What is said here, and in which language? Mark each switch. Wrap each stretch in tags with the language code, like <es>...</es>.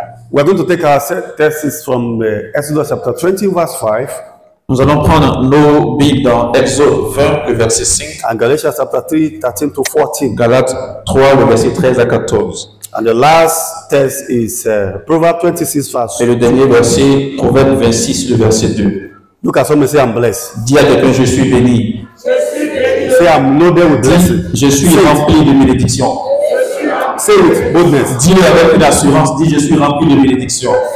<en>We're going to take our text from Exodus chapter 20, verse 5.</en> <fr>Nous allons prendre nos Bibles dans Exode 20, le verset 5.</fr> <en>And Galatians chapter 3, 13 to 14.</en> <fr>Galates 3, le verset 13 à 14.</fr> <en>And the last text is Proverbs 26, verse 2.</en> <fr>Et le dernier verset, Proverbe 26, le verset 2.</fr> <en>Look at someone and say, I'm blessed.</en> <fr>Dis à quelqu'un, je suis béni.</fr> <en>Say, I'm loaded with blessings.</en> <fr>Je suis rempli de bénédictions.</fr> <en>Say it, boldness.</en> <fr>Dis-le avec une assurance, dis, je suis rempli de bénédictions.</fr>